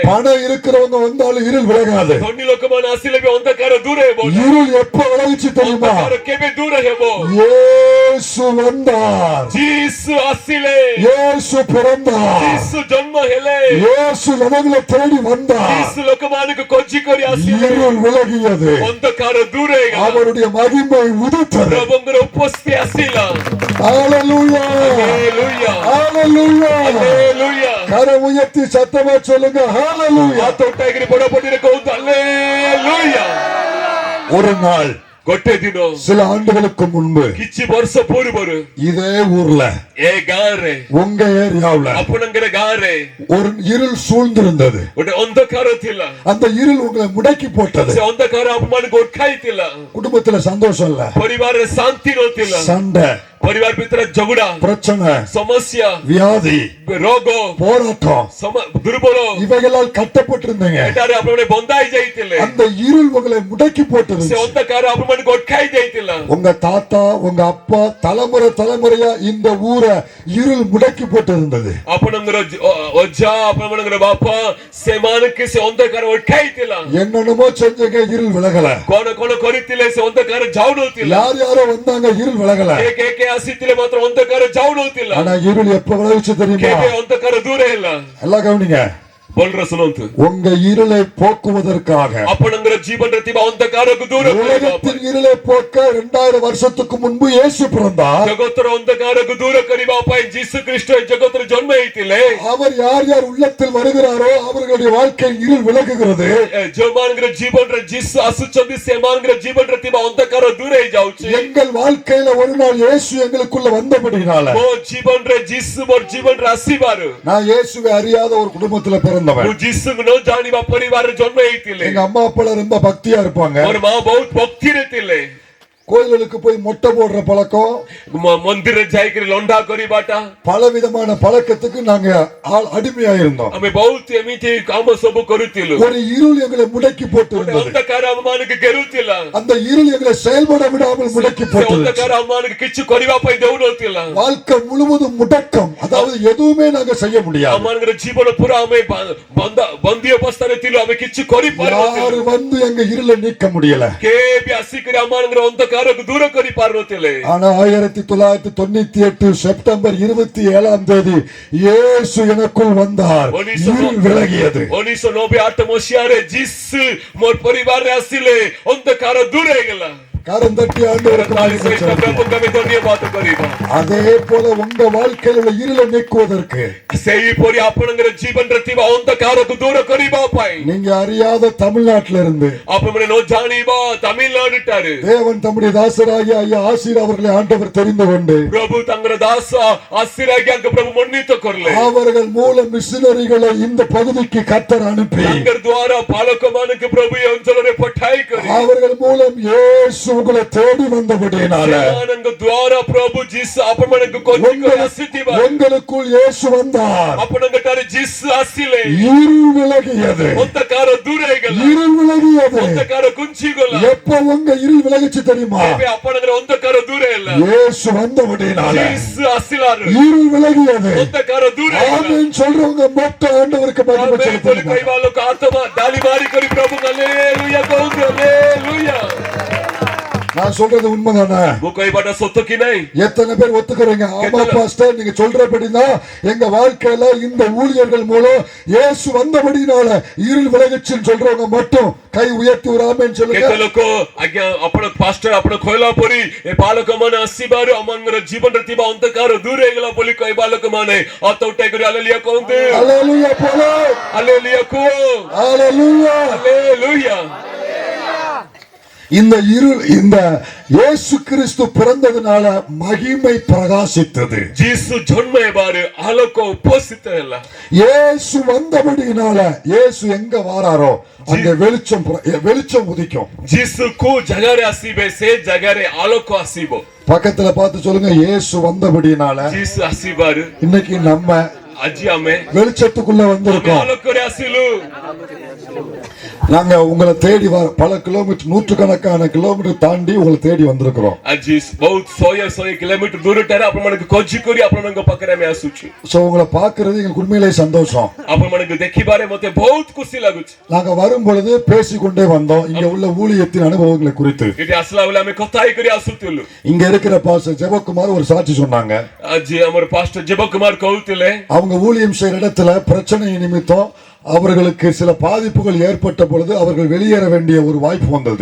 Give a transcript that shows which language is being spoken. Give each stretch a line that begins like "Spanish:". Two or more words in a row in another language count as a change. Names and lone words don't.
Tamil: பணம் இருக்கிறவங்க வந்தாலும் இருள் விலகாது.
Odia: ଧନୀ ଲୋକମାନେ ଆସିଲେ ବି ଅନ୍ଧକାର ଦୂର ହେବ ନାହିଁ।
Tamil: இருள் எப்ப விலகிச்சு தெரியுமா?
Odia: ଅନ୍ଧକାର କେବେ ଦୂର ହେବ?
Tamil: இயேசு வந்தார்.
Odia: ଯୀଶୁ ଆସିଲେ।
Tamil: இயேசு பிறந்தார்.
Odia: ଯୀଶୁ ଜନ୍ମ ହେଲେ।
Tamil: இயேசு ஜனங்களை தேடி வந்தார்.
Odia: ଯୀଶୁ ଲୋକମାନଙ୍କୁ ଖୋଜି କରି ଆସିଲେ।
Tamil: இருள் விலகியது.
Odia: ଅନ୍ଧକାର ଦୂର ହେଇଗଲା।
Tamil: அவருடைய மகிமை உதித்தது.
Odia: ପ୍ରଭୁଙ୍କର ଉପସ୍ଥିତି ଆସିଲା।
Tamil: ஹalleluya,
Odia: ହାଲେଲୁୟା,
Tamil: ஹalleluya.
Odia: ହାଲେଲୁୟା।
Tamil: கரம் உயர்த்தி சத்தமா சொல்லுங்க ஹalleluya.
Odia: ହାତ ଉଠାଇକରି ବଡ ପଟିରେ କହୁନ୍ତୁ ହାଲେଲୁୟା।
Tamil: ஒரு நாள்,
Odia: ଗୋଟେ ଦିନ,
Tamil: சில ஆண்டுகளுக்கு முன்பு,
Odia: କିଛି ବର୍ଷ ପୂର୍ବରୁ
Tamil: இதே ஊர்ல,
Odia: ଏ ଗାଁରେ,
Tamil: உங்க ஏரியாவுல
Odia: ଆପଣଙ୍କର ଗାଁରେ
Tamil: ஒரு இருள் சூழ்ந்திருந்தது.
Odia: ଗୋଟେ ଅନ୍ଧକାର ଥିଲା।
Tamil: அந்த இருள் உங்களை முடக்கி போட்டது.
Odia: ସେ ଅନ୍ଧକାର ଆପଣମାନଙ୍କୁ ଅଟକାଇଥିଲା।
Tamil: குடும்பத்துல சந்தோஷம் இல்ல,
Odia: ପରିବାରରେ ଶାନ୍ତି ନଥିଲା।
Tamil: சண்டை,
Odia: ପରିବାର ଭିତରେ ଝଗଡା,
Tamil: பிரச்சனை,
Odia: ସମସ୍ୟା,
Tamil: வியாதி,
Odia: ରୋଗ,
Tamil: போராட்டம்,
Odia: ଦୁର୍ବଳ,
Tamil: இவைகளால் கட்டப்பட்டிருந்தீங்க.
Odia: ଏଠାରେ ଆପଣମାନେ ବନ୍ଧା ହେଇ ଯାଇଥିଲେ।
Tamil: அந்த இருள் உங்களை முடக்கி
Odia: ସେ
Tamil: போட்டது.
Odia: ଅନ୍ଧକାର ଆପଣମାନଙ୍କୁ ଅଟକାଇ ଯାଇଥିଲା।
Tamil: உங்க தாத்தா, உங்க அப்பா, தலைமுறை தலைமுறையா இந்த ஊரை இருள் முடக்கி போட்டு இருந்தது.
Odia: ଆପଣଙ୍କର ଅଜା, ଆପଣମାନଙ୍କର ବାପା, ସେମାନଙ୍କୁ ସେ ଅନ୍ଧକାର ଅଟକାଇଥିଲା।
Tamil: என்னென்னமோ செஞ்சங்க, இருள் விலகல.
Odia: କଣ କଣ କରିଥିଲେ, ସେ ଅନ୍ଧକାର ଯାଉନଥିଲା।
Tamil: யாரோ வந்தாங்க, இருள் விலகல.
Odia: କେ ଆସିଥିଲେ ମାତ୍ର ଅନ୍ଧକାର ଯାଉନଥିଲା।
Tamil: ஆனா இருள் எப்ப விலகிச்சு தெரியுமா?
Odia: କେବେ ଅନ୍ଧକାର ଦୂର ହେଲା?
Tamil: எல்லாம் கவனிங்க.
Odia: ଭଲରେ ଶୁଣନ୍ତୁ।
Tamil: உங்க இருளை போக்குவதற்காக,
Odia: ଆପଣଙ୍କର ଜୀବନରେ ଥିବା ଅନ୍ଧକାରକୁ ଦୂର କରିବା
Tamil: உலகத்தின் இருளை போக்க 2000 வருஷத்துக்கு முன்பு இயேசு பிறந்தார்.
Odia: ଜଗତର ଅନ୍ଧକାରକୁ ଦୂର କରିବା ପାଇଁ ଯୀଶୁ ଖ୍ରୀଷ୍ଟ ଏ ଜଗତରେ ଜନ୍ମ ହେଇଥିଲେ।
Tamil: அவர் யார் யார் உள்ளத்தில் வருகிறாரோ அவர்களுடைய வாழ்க்கை இருள் விலகுகிறது.
Odia: ଯୋଉମାନଙ୍କର ଜୀବନରେ ଯୀଶୁ ଆସୁଛନ୍ତି ସେମାନଙ୍କର ଜୀବନରେ ଥିବା ଅନ୍ଧକାର ଦୂର ହେଇଯାଉଛି।
Tamil: எங்கள் வாழ்க்கையில ஒரு நாள் இயேசு எங்களுக்குள்ள வந்தபடினால,
Odia: ମୋ ଜୀବନରେ ଯୀଶୁ ମୋର ଜୀବନରେ ଆସିବାରୁ,
Tamil: நான் இயேசுவை அறியாத ஒரு குடும்பத்துல பிறந்தவன்.
Odia: ମୁଁ ଯୀଶୁକୁ ନ ଜାଣିବା ପରିବାରରେ ଜନ୍ମ ହେଇଥିଲେ।
Tamil: எங்க அம்மா அப்பா ரொம்ப பக்தியா இருப்பாங்க.
Odia: ମୋର ମା ବହୁତ ଭକ୍ତିରେ ଥିଲେ।
Tamil: கோயில்களுக்கு போய் மொட்டை போடுற பழக்கம்,
Odia: ମନ୍ଦିରରେ ଯାଇକରି ଲଣ୍ଡା କରିବାଟା,
Tamil: பலவிதமான பழக்கத்துக்கு நாங்க அடிமையா இருந்தோம்.
Odia: ଆମେ ବହୁତ ଏମିତି କାମ ସବୁ କରୁଥିଲୁ।
Tamil: ஒரு இருள் எங்களை முடக்கி போட்டு இருந்தது.
Odia: ଅନ୍ଧକାର ଆମମାନଙ୍କୁ ଘେରୁଥିଲା।
Tamil: அந்த இருள் எங்களை செயல்பட விடாமல் முடக்கி போட்டு,
Odia: ଅନ୍ଧକାର ଆମମାନଙ୍କୁ କିଛି କରିବା ପାଇଁ ଦେଉନଥିଲା।
Tamil: வாழ்க்கை முழுவதும் முடக்கம், அதாவது எதுவுமே நாங்க செய்ய முடியாது.
Odia: ଆମମାନଙ୍କର ଜୀବନ ପୁରା ଆମେ ବନ୍ଦୀ ଅବସ୍ଥାରେ ଥିଲୁ। ଆମେ କିଛି କରିପାରୁନଥିଲୁ।
Tamil: யாரு வந்து எங்க இருளை நீக்க முடியல.
Odia: କେବେ ଆସିକରି ଆମମାନଙ୍କର ଅନ୍ଧକାରକୁ ଦୂର କରିପାରୁନଥିଲେ।
Tamil: ஆனா 1998 செப்டம்பர் 27ஆம் தேதி இயேசு எனக்குள் வந்தார். இருள் விலகியது.
Odia: 1998 ମସିହାରେ ଯୀଶୁ ମୋର ପରିବାରରେ ଆସିଲେ, ଅନ୍ଧକାର ଦୂର ହେଇଗଲା।
Tamil: கரம் தட்டி ஆண்டவருக்கு நன்றி சொல்லுங்க. அதே போல உங்க வாழ்க்கையில் உள்ள இருளை நீக்குவதற்கு,
Odia: ସେହିପରି ଆପଣଙ୍କର ଜୀବନରେ ଥିବା ଅନ୍ଧକାରକୁ ଦୂର କରିବା ପାଇଁ,
Tamil: நீங்க அறியாத தமிழ்நாட்டில இருந்து,
Odia: ଆପଣମାନେ ନ ଜାଣିବା ତାମିଲନାଡୁ ଠାରୁ
Tamil: தேவன் தம்முடைய தாசராகிய ஐயா ஆசீர் அவர்களை ஆண்டவர் தெரிந்து கொண்டு,
Odia: ପ୍ରଭୁ ତାଙ୍କର ଦାସ ଆଶୀର୍ବାଦ ପ୍ରଭୁ ମନୋନୀତ କରିଲେ।
Tamil: அவர்கள் மூலம் மிஷனரிகளை இந்த பகுதிக்கு கர்த்தர் அனுப்பி,
Odia: ତାଙ୍କର ଦ୍ୱାରା ପାଳକ ମାନଙ୍କୁ ପ୍ରଭୁ ଏ ଅଞ୍ଚଳରେ ପଠାଇ କରି,
Tamil: அவர்கள் மூலம் இயேசு உங்களை தேடி வந்தபடியினால
Odia: ସେମାନଙ୍କ ଦ୍ୱାରା ପ୍ରଭୁ ଯୀଶୁ ଆପଣମାନଙ୍କୁ ଖୋଜି କରି ଆସିଥିବା
Tamil: உங்களுக்குள் இயேசு வந்தார்.
Odia: ଆପଣଙ୍କ ଠାରେ ଯୀଶୁ ଆସିଲେ
Tamil: இருள் விலகியது.
Odia: ଅନ୍ଧକାର ଦୂର ହେଇଗଲା
Tamil: இருள் விலகியது.
Odia: ଅନ୍ଧକାର ଘୁଞ୍ଚିଗଲା
Tamil: எப்ப உங்க இருள் விலகிச்சு தெரியுமா?
Odia: ଏବେ ଆପଣଙ୍କର ଅନ୍ଧକାର ଦୂର ହେଲା
Tamil: இயேசு வந்தபடியினால
Odia: ଯୀଶୁ ଆସିଲାରୁ
Tamil: இருள் விலகியது.
Odia: ଅନ୍ଧକାର ଦୂର ହେଇଗଲା
Tamil: ஆமென் சொல்றவங்க மட்டும் ஆண்டவருக்கு மகிமை
Odia: ଆମେନ୍ ବୋଲି
Tamil: செலுத்துங்க.
Odia: କହିବା ଲୋକ ଆତ୍ମା ଡାଲି ମାରି କରି ପ୍ରଭୁ ହାଲେଲୁୟା କହନ୍ତୁ ହାଲେଲୁୟା
Tamil: நான் சொல்றது உண்மைதானே?
Odia: ମୁଁ କହିବାଟା ସତ କି ନାହିଁ
Tamil: எத்தனை பேர் ஒத்துக்கிறீங்க? ஆமா பாஸ்டர், நீங்க சொல்றபடிதான் எங்க வாழ்க்கையில இந்த ஊழியர்கள் மூலம் இயேசு வந்தபடினால இருள் விலகிச்சுன்னு சொல்றவங்க மட்டும் கை உயர்த்தி ஒரு ஆமென் சொல்லுங்க.
Odia: କେତେ ଲୋକ ଆଜ୍ଞା ଆପଣ ପାଷ୍ଟର ଆପଣ କହିଲା ପରି ଏ ବାଳକ ମାନେ ଆସିବାରୁ ଆମଙ୍କର ଜୀବନରେ ଥିବା ଅନ୍ଧକାର ଦୂର ହେଇଗଲା ବୋଲି କହିବା ଲୋକମାନେ ହାତ ଉଠାଇ କରି ହାଲେଲୁୟା କହନ୍ତୁ
Tamil: அல்லேலூயா போல.
Odia: ହାଲେଲୁୟା କୁହ
Tamil: அல்லேலூயா.
Odia: ହାଲେଲୁୟା
Tamil: இந்த இருள் இந்த இயேசு கிறிஸ்து பிறந்ததுனால மகிமை பிரகாசித்தது.
Odia: ଯୀଶୁ ଜନ୍ମ ହେବାରୁ ଆଲୋକ ଉପସ୍ଥିତ ହେଲା
Tamil: இயேசு வந்தபடியினால இயேசு எங்க வாராரோ அங்க வெளிச்சம் உதிக்கும்.
Odia: ଯୀଶୁ କୋଉ ଜାଗାରେ ଆସିବେ ସେ ଜାଗାରେ ଆଲୋକ ଆସିବ
Tamil: பக்கத்துல பார்த்து சொல்லுங்க, இயேசு வந்தபடியினால
Odia: ଯୀଶୁ ଆସିବାରୁ
Tamil: இன்னைக்கு நம்ம
Odia: ଆଜି ଆମେ
Tamil: வெளிச்சத்துக்குள்ள வந்திருக்கோம்.
Odia: ଆଲୋକରେ ଆସିଲୁ
Tamil: நாங்க உங்களை தேடி பல கிலோமீட்டர் நூற்றுக்கணக்கான கிலோமீட்டர் தாண்டி உங்களை தேடி வந்திருக்கிறோம்.
Odia: ଆଜି ବହୁତ ଶହେ କିଲୋମିଟର ଦୂରଟାରେ ଆପଣମାନଙ୍କୁ ଖୋଜି କରି ଆପଣଙ୍କ ପାଖରେ ଆମେ ଆସୁଛୁ
Tamil: சோ உங்களை பாக்குறது எங்களுக்கு உண்மையிலே சந்தோஷம்.
Odia: ଆପଣମାନଙ୍କୁ ଦେଖିବାରେ ମତେ ବହୁତ ଖୁସି ଲାଗୁଛି
Tamil: நாங்க வரும் பொழுது பேசிக்கொண்டே வந்தோம் இங்க உள்ள ஊழியத்தின் அனுபவங்களை குறித்து.
Odia: ଏଠି ଆସିଲା ବେଳେ ଆମେ କଥା ହେଇକରି ଆସୁଥିଲୁ
Tamil: இங்க இருக்கிற பாஸ்டர் ஜெபக்குமார் ஒரு சாட்சி சொன்னாங்க.
Odia: ଆଜି ଆମର ପାଷ୍ଟର ଜୀବ କୁମାର କହୁଥିଲେ
Tamil: அவங்க ஊழியம் செய்யற இடத்துல பிரச்சனை நிமித்தம் அவர்களுக்கு சில பாதிப்புகள் ஏற்பட்ட பொழுது அவர்கள் வெளியேற வேண்டிய ஒரு வாய்ப்பு வந்தது.